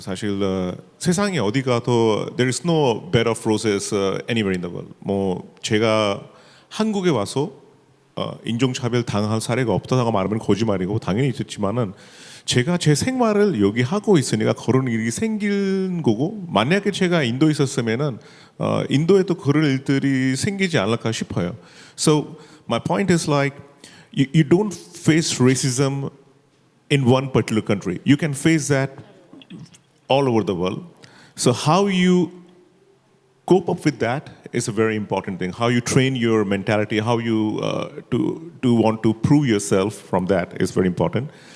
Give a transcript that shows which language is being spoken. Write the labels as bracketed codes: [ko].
[ko] 사실 세상에 어디 가도 [en] there is no bed of roses anywhere in the world. [ko] 뭐 제가 한국에 와서 인종차별 당한 사례가 없다고 말하면 거짓말이고 당연히 있었지만은 제가 제 생활을 여기 하고 있으니까 그런 일이 생긴 거고 만약에 제가 인도에 있었으면은 인도에도 그런 일들이 생기지 않을까 싶어요. [en] So my point is like you don't face racism in one particular country. You can face that all over the world. So how you cope up with that is a very important thing. How you train your mentality, how you to want to prove yourself from that is very important.